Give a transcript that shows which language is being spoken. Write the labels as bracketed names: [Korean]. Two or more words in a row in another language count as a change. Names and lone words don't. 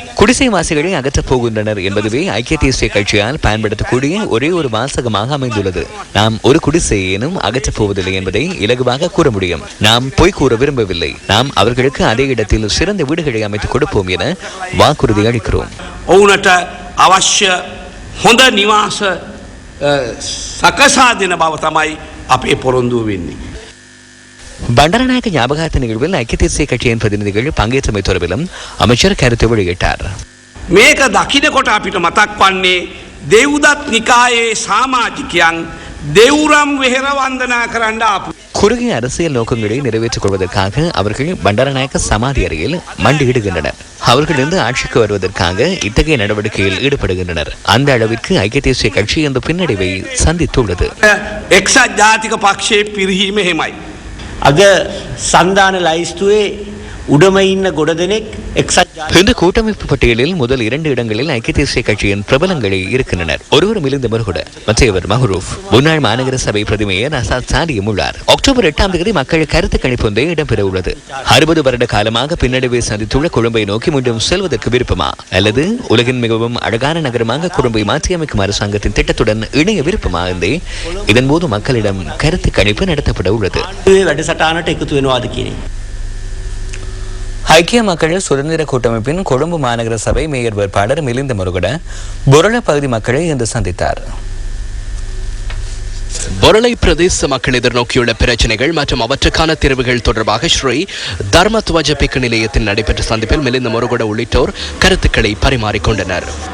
[Tamil] குடிசைவாசிகளை அகற்றப் போகின்றனர் என்பதுவே ஐக்கிய தேசிய கட்சியால் பயன்படுத்தக்கூடிய ஒரே ஒரு வாசகமாக அமைந்துள்ளது. நாம் ஒரு குடிசையேனும் அகற்றப் போவதில்லை என்பதை இலகுவாக கூற முடியும். நாம் பொய் கூற விரும்பவில்லை. நாம் அவர்களுக்கு அதே இடத்தில் சிறந்த வீடுகளை அமைத்துக் கொடுப்போம் என வாக்குறுதி அளிக்கிறோம். [Sinhala] அவசிய හොඳ නිවාස සකසා දෙන බව තමයි අපේ පොරොන්දුව වෙන්නේ. [Tamil] பண்டரநாயக்க ஞாபகார்த்த நிகழ்வில் ஐக்கிய தேசிய கட்சியின் பிரதிநிதிகள் பங்கேற்றமை தொடர்பிலும் அமைச்சர் கருத்து வெளியிட்டார். [Sinhala] මේක දකින්නකොට අපිට මතක් වන්නේ දෙව්දත් නිකායේ සමාජිකයන් දෙව්රම් වෙහෙර වන්දනා කරන්න ආපු [Tamil] குறுகிய அரசியல் நோக்கங்களை நிறைவேற்றிக் கொள்வதற்காக அவர்கள் பண்டரநாயக்க சமாதி அறையில் மண்டியிடுகின்றனர். அவர்களிருந்து ஆட்சிக்கு வருவதற்காக இத்தகைய நடவடிக்கையில் ஈடுபடுகின்றனர். அந்த அளவிற்கு ஐக்கிய தேசிய கட்சி இந்த பின்னடைவை சந்தித்துள்ளது. [Sinhala] එක්සත් ජාතික පක්ෂයේ පිරිහීම එහෙමයි. අද සන්ධාන ලයිස්තුවේ උඩම ඉන්න ගොඩ දෙනෙක් එක්සත් [Tamil] இந்த கூட்டமைப்பு பட்டியலில் முதல் 2 இடங்களில் ஐக்கிய தேசிய கட்சியின் பிரபலங்களே இருக்கின்றனர். ஒருவர் மிலிந்த மருகுட, மற்றவர் மஹ்ரூப். முன்னாள் மாநகர சபை பிரதிமேயர் அசாத் சாலியும் உள்ளார். அக்டோபர் 8ஆம் தேதி மக்கள் கருத்து கணிப்பு ஒன்றே இடம்பெற உள்ளது. 60 வருட காலமாக பின்னடைவை சந்தித்துள்ள கொழும்பை நோக்கி மீண்டும் செல்வதற்கு விருப்பமா, அல்லது உலகின் மிகவும் அழகான நகரமாக கொழும்பை மாற்றியமைக்கும் அரசாங்கத்தின் திட்டத்துடன் இணைய விருப்பமா என்றே இதன் போது மக்களிடம் கருத்து கணிப்பு நடத்தப்பட உள்ளது. [Sinhala] වැඩසටහනට එකතු වෙනවාද කියන එක. [Tamil] ஐக்கிய மக்கள் சுதந்திர கூட்டமைப்பின் கொழும்பு மாநகர சபை மேயர் வேட்பாளர் மிலிந்த முருகட பொருள பகுதி மக்களை இன்று சந்தித்தார். பொருளை பிரதேச மக்கள் எதிர்நோக்கியுள்ள பிரச்சனைகள் மற்றும் அவற்றுக்கான தீர்வுகள் தொடர்பாக ஸ்ரீ தர்மத்வஜ பிக்கு நிலையத்தில் நடைபெற்ற சந்திப்பில் மிலிந்த முருகட உள்ளிட்டோர் கருத்துக்களை பரிமாறிக்கொண்டனர்.